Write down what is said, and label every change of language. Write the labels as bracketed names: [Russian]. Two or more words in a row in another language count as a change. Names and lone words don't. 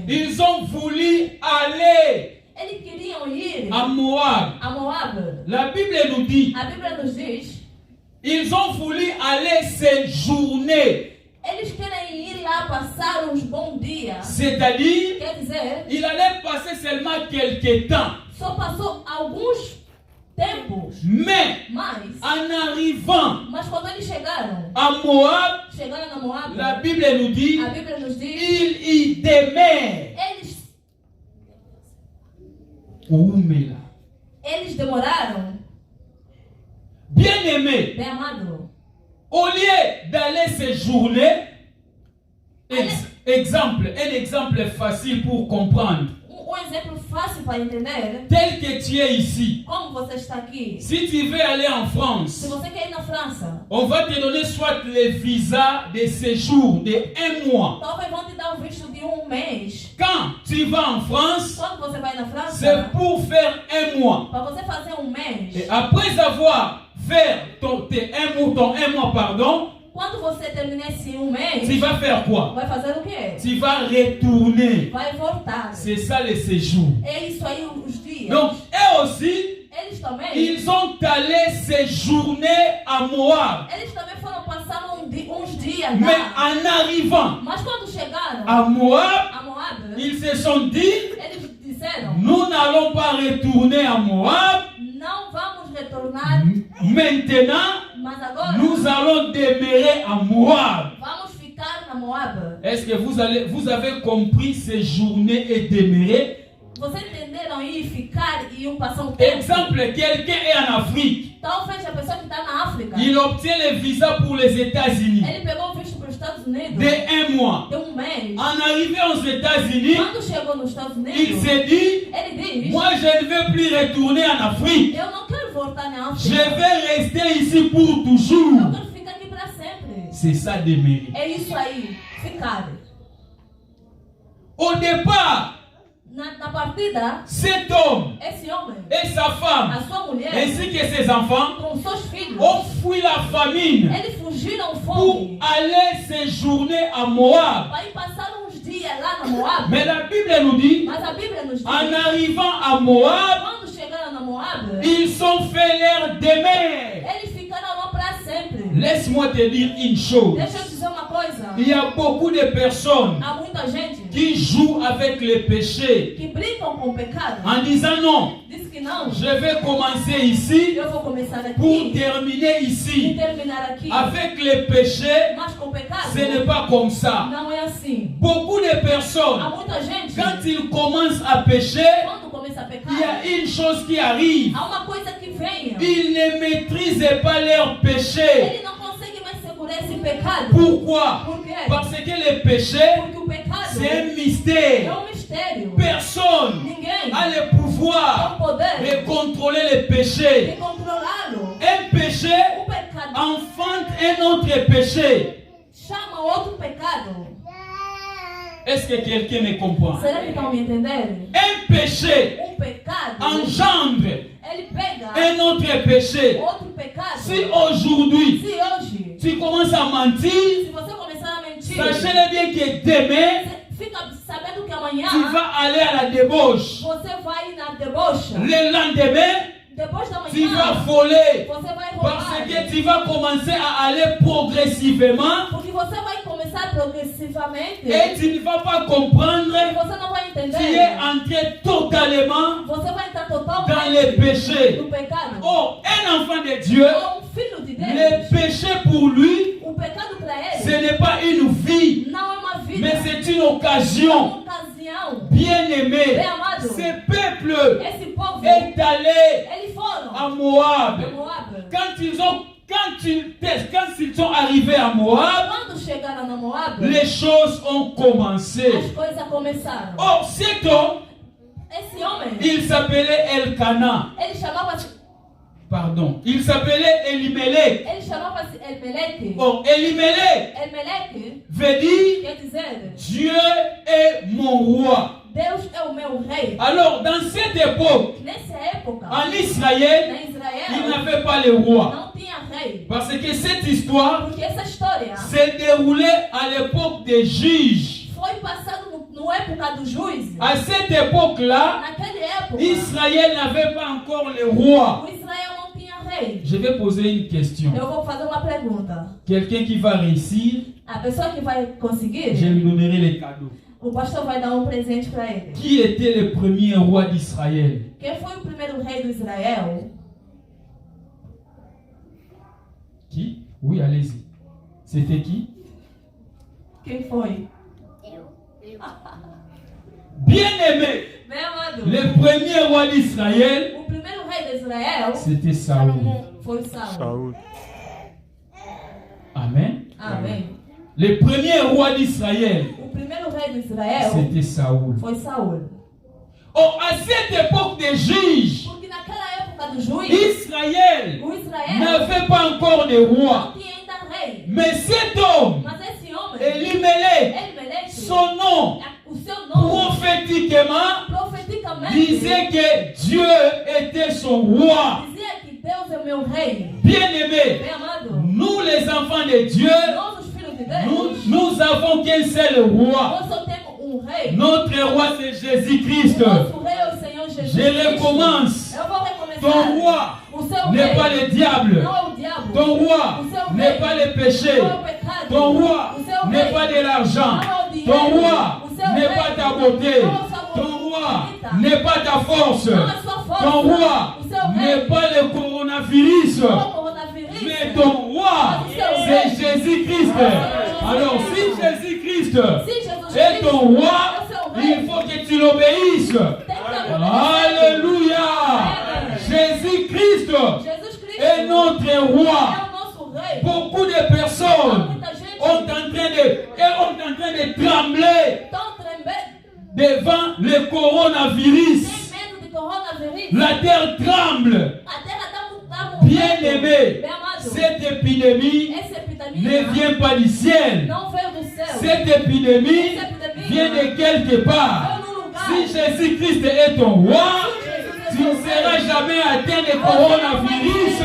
[French] Ils ont voulu aller [Portuguese] Eles queriam ir [French] à Moab. [Portuguese] a Moab. [French] La Bible nous dit, [Portuguese] A Bíblia nos diz, [French] ils ont voulu aller séjourner. [Portuguese] eles querem ir lá passar uns bons dias. [French] C'est-à-dire, [Portuguese] Quer dizer, [French] il allait passer seulement quelques temps. [Portuguese] só passou alguns tempos. [French] Mais, [Portuguese] Mas quando eles chegaram [French] à Moab, [Portuguese] na Moab, [French] la Bible nous dit, [Portuguese] a Bíblia nos diz, [French] ils y demeurent. [Portuguese] Eles demoraram, [French] Bien-aimé, [Portuguese] bem amado, [French] au lieu d'aller séjourner, un exemple facile pour comprendre. [Portuguese] exemplo fácil para entender. [French] Tel que tu es ici, [Portuguese] Como você está aqui. [French] si tu veux aller en [Portuguese] Se [French] France, [Portuguese] você quer ir na França, [French] on va te donner soit le visa de séjour de 1 mois. [Portuguese] talvez vão te dar um visto de mês. [French] Quand tu vas en France, [Portuguese] Quando você vai na França, [French] c'est pour faire 1 mois. [Portuguese] para você fazer mês. [French] Et après avoir fait ton 1 mois, pardon, [Portuguese] Quando você terminar esse mês, [French] tu vas faire quoi? [Portuguese] vai fazer o quê? [French] Tu vas retourner. [Portuguese] Vai voltar. [French] C'est ça le séjour. [Portuguese] É isso aí os dias. [French] Donc, eux aussi, [Portuguese] Eles também. [French] ils ont allé séjourner à Moab. [Portuguese] Eles também foram passar uns dias [French] Mais [Portuguese] lá. [French] en arrivant [Portuguese] Mas quando chegaram [French] à Moab, [Portuguese] a Moab, [French] ils se sont dit, [Portuguese] eles disseram: [French] nous n'allons pas retourner à Moab. [Portuguese] não vamos retornar, [French] Maintenant, [Portuguese] mas agora [French] nous allons demeurer à Moab. [Portuguese] vamos ficar na Moab. [French] Est-ce que vous avez compris séjourner et demeurer? [Portuguese] Vocês entenderam ir ficar e passar um tempo? [French] Exemple, quelqu'un est en Afrique. [Portuguese] Talvez a pessoa que está na África, [French] Il obtient le visa pour les États-Unis. [Portuguese] ele pegou o visto para Unidos, [French] de 1 mois. [Portuguese] de mês, [French] En arrivant aux États-Unis, [Portuguese] quando chegou nos Estados [French] il [Portuguese] Unidos, [French] s'est dit, [Portuguese] ele diz, [French] moi je ne veux plus retourner en Afrique. [Portuguese] eu não quero voltar na [French] Je [Portuguese] África. [French] vais rester ici pour [Portuguese] Eu [French] toujours. [Portuguese] quero ficar aqui para sempre. [French] C'est ça demeurer. [Portuguese] É isso aí, ficar. [French] Au départ, [Portuguese] Na partida, [French] cet homme [Portuguese] esse homem, [French] et sa femme, [Portuguese] a sua mulher, [French] ainsi que ses enfants, [Portuguese] com seus filhos, [French] ont fui la famine [Portuguese] eles fugiram [French] pour [Portuguese] fome [French] aller séjourner à Moab. [Portuguese] para ir passar uns dias lá na Moab. [French] Mais la Bible nous dit, [Portuguese] Mas a Bíblia nos diz, [French] en arrivant à Moab, [Portuguese] quando chegaram na Moab, [French] ils ont fait leur demeure. [Portuguese] eles ficaram lá para sempre. [French] Laisse-moi te dire une chose. [Portuguese] Deixa eu te dizer uma coisa. [French] Il y a beaucoup de personnes [Portuguese] Há muita gente [French] qui jouent avec le péché [Portuguese] que brincam com o pecado. [French] en disant non, [Portuguese] Diz que não. [French] je vais commencer ici [Portuguese] Eu vou começar [French] pour [Portuguese] aqui [French] terminer [Portuguese] e [French] ici. [Portuguese] terminar aqui. [French] Avec le péché, [Portuguese] Mas com o pecado, [French] ce n'est pas comme ça. [Portuguese] não é assim. [French] Beaucoup de [Portuguese] Há [French] personnes, [Portuguese] muita gente, [French] quand ils commencent à pécher, [Portuguese] quando começa a pecar, [French] il y a une chose qui arrive. [Portuguese] há uma coisa que vem. [French] Ils ne maîtrisent pas leur péché. [Portuguese] Ele não consegue mais segurar esse pecado. [French] Pourquoi? [Portuguese] Por quê? [French] Parce que le péché, [Portuguese] Porque o pecado [French] c'est un [Portuguese] é [French] mystère. [Portuguese] mistério. [French] Personne [Portuguese] Ninguém [French] a le [Portuguese] tem o [French] pouvoir [Portuguese] poder [French] de contrôler le péché. [Portuguese] de controlá-lo. [French] Un péché [Portuguese] O pecado [French] enfante un autre péché. [Portuguese] chama outro pecado. [French] Est-ce que quelqu'un me comprend? [Portuguese] Será que estão me entendendo? [French] Un péché [Portuguese] Pecado, [French] engendre [Portuguese] ele pega [French] un autre péché. [Portuguese] outro pecado. [French] Si aujourd'hui [Portuguese] Se hoje, [French] tu commences à mentir, [Portuguese] se você começar a mentir, [French] sachez bien que demain [Portuguese] você fica sabendo que amanhã [French] tu vas aller à la débauche. [Portuguese] você vai na debocha. [French] Le lendemain, [Portuguese] Depois da [French] tu vas [Portuguese] manhã, [French] voler. [Portuguese] você vai [French] Parce [Portuguese] roubar. [French] que tu vas commencer à aller progressivement [Portuguese] Porque você vai começar progressivamente. [French] et tu ne vas pas comprendre. [Portuguese] E você não vai [French] Tu es [Portuguese] entender. [French] entré totalement [Portuguese] Você vai entrar [French] dans [Portuguese] totalmente [French] les péchés. [Portuguese] no pecado. [French] Oh, un enfant de Dieu, [Portuguese] Filho de Deus, [French] le péché pour lui, [Portuguese] o pecado para [French] ce [Portuguese] ele [French] n'est pas une vie, [Portuguese] não é uma vida, [French] mais c'est une [Portuguese] é [French] occasion. [Portuguese] uma ocasião. [French] Bien-aimé, [Portuguese] Bem amado, [French] ce peuple [Portuguese] esse povo, [French] est allé [Portuguese] eles foram [French] à Moab. [Portuguese] a Moab. [French] Quand ils sont arrivés à Moab, [Portuguese] Quando chegaram na Moab, [French] les choses ont commencé. [Portuguese] as coisas começaram. [French] Or, cet homme, [Portuguese] Esse homem, [French] il s'appelait Elkana. [Portuguese] ele [French] Pardon. Il s'appelait Elimelech. [Portuguese] chamava-se Elimelec. [French] Or, Elimelech [Portuguese] Elimelec [French] veut dire [Portuguese] quer dizer, [French] Dieu est mon roi. [Portuguese] Deus é o meu rei. [French] Alors, dans cette époque, [Portuguese] Nessa época, [French] en Israël, [Portuguese] na [French] il [Portuguese] Israel, [French] n'avait pas le roi. [Portuguese] não tinha rei. [French] Parce que cette histoire [Portuguese] Porque essa história [French] s'est déroulée à l'époque des juges. [Portuguese] foi passada no época dos juízes. [French] À cette époque-là, [Portuguese] Naquela época, [French] Israël n'avait pas encore le roi. [Portuguese] o Israel não tinha rei. [French] Je vais poser une question. [Portuguese] Eu vou fazer uma pergunta. [French] Quelqu'un qui va réussir, [Portuguese] A pessoa que vai conseguir, [French] je lui donnerai les cadeaux. [Portuguese] o pastor vai dar presente para ele. [French] Qui était le premier roi d'Israël? [Portuguese] Quem foi o primeiro rei do Israel? [French] Qui? Oui, allez-y. C'était qui? [Portuguese] Quem foi? [French] Bien-aimé, [Portuguese] Bem amado. [French] le premier roi d'Israël, [Portuguese] O primeiro rei de Israel [French] c'était Saoul. [Portuguese] foi Saul. Saúl. [French] Amen. [Portuguese] Amém. [French] Le premier roi d'Israël, [Portuguese] O primeiro rei de Israel [French] c'était Saoul. [Portuguese] foi Saul. [French] Or, à cette époque des juges, [Portuguese] Porque naquela época do juiz, [French] Israël [Portuguese] o Israel [French] n'avait pas encore de roi. [Portuguese] não tinha ainda rei. [French] Mais cet homme, [Portuguese] Mas esse homem, [French] Elimelech, [Portuguese] Elimelec, [French] son nom, [Portuguese] o seu nome, [French] prophétiquement, [Portuguese] profeticamente, [French] disait que Dieu était son roi. [Portuguese] dizia que Deus é meu rei. [French] Bien-aimé, [Portuguese] Bem amado, [French] nous les enfants de Dieu, [Portuguese] nós os filhos de Deus, [French] nous avons qu'un seul roi. [Portuguese] nós só temos rei. [French] Notre roi, c'est Jésus-Christ. [Portuguese] O nosso rei é o Senhor Jesus [French] Je [Portuguese] Cristo. [French] recommence. [Portuguese] Eu vou recomeçar. [French] Ton roi [Portuguese] O seu [French] n'est [Portuguese] rei [French] pas le diable. [Portuguese] não é o diabo. [French] Ton roi [Portuguese] O seu [French] n'est [Portuguese] rei [French] pas le péché. [Portuguese] não é o pecado. [French] Ton roi [Portuguese] O seu [French] n'est [Portuguese] rei [French] pas de l'argent. [Portuguese] não é o dinheiro. [French] Ton roi [Portuguese] O seu [French] n'est [Portuguese] rei [French] pas ta beauté. [Portuguese] não é a sua [French] Ton roi [Portuguese] bonita. [French] n'est pas ta force. [Portuguese] Não é a sua força. [French] Ton roi [Portuguese] O seu [French] n'est [Portuguese] rei [French] pas le coronavirus. [Portuguese] não é o coronavírus. [French] Mais ton roi, c'est Jésus-Christ. Alors, si Jésus-Christ [Portuguese] Se Jesus [French] est [Portuguese] Cristo [French] ton roi, [Portuguese] é o seu rei, [French] il faut que tu l'obéisses. [Portuguese] tem que obedecer. [French] Alléluia. Jésus-Christ [Portuguese] Jesus Cristo [French] est notre [Portuguese] é [French] roi. [Portuguese] o nosso rei. [French] Beaucoup de personnes [Portuguese] Muita gente [French] ont en train de de trembler [Portuguese] tão tremendo, [French] devant le coronavirus. [Portuguese] tem medo de coronavírus. [French] La terre tremble. [Portuguese] A terra está [French] Bien-aimé, [Portuguese] bem amado. [French] cette épidémie [Portuguese] Essa epidemia [French] ne vient pas du ciel. [Portuguese] não veio do céu. [French] Cette épidémie [Portuguese] Essa epidemia [French] vient de quelque part. [Portuguese] veio num lugar. [French] Si Jésus-Christ est ton roi, tu ne seras jamais atteint de coronavirus.